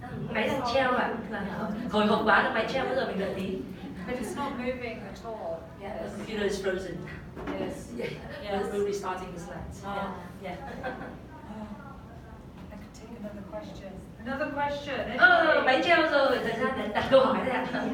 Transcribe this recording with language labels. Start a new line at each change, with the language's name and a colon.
Vietnamese: Máy đang treo bạn, hồi hộp quá, máy treo bây giờ mình đợi tí.
English: But it's not moving at all. Yeah, the computer is frozen. Yes. Yeah, we'll be starting the slides. Yeah. I could take another question. Another question.
Vietnamese: Máy treo rồi, thời gian để đặt câu hỏi đây ạ.